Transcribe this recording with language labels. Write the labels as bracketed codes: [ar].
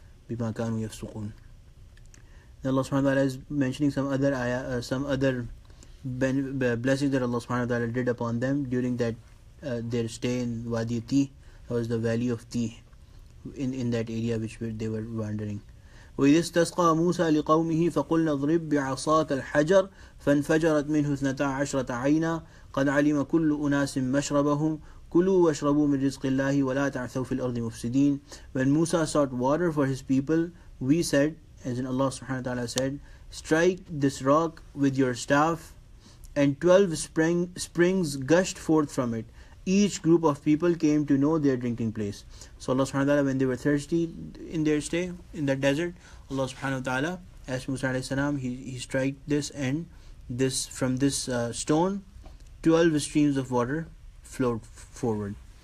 [ar] بِمَا كَانُوا يَفْسُقُونَ. [en] Then Allah subhanahu wa ta'ala is mentioning some other blessings that Allah subhanahu wa ta'ala did upon them during that their stay in Wadi Tih. That was the valley of Tih, in that area they were wandering. [ar] وَإِذِ اسْتَسْقَى مُوسَى لِقَوْمِهِ فَقُلْنَا اضْرِبْ بِعَصَاكَ الْحَجَرَ فَانْفَجَرَتْ مِنْهُ 12 عَيْنًا قَدْ عَلِمَ كُلُّ أُنَاسٍ مَشْرَبَهُمْ كُلُوا وَاشْرَبُوا مِنْ رِزْقِ اللَّهِ وَلَا تَعْثَوْا فِي الْأَرْضِ مُفْسِدِينَ. [en] When Musa sought water for his people, we said, as in Allah subhanahu wa ta'ala said, strike this rock with your staff, and 12 springs gushed forth from it. Each group of people came to know their drinking place. So Allah subhanahu wa ta'ala, when they were thirsty in their stay in that desert, Allah subhanahu wa ta'ala asked Musa alayhi salam, he strike this, and this from this stone 12 streams of water flowed forward.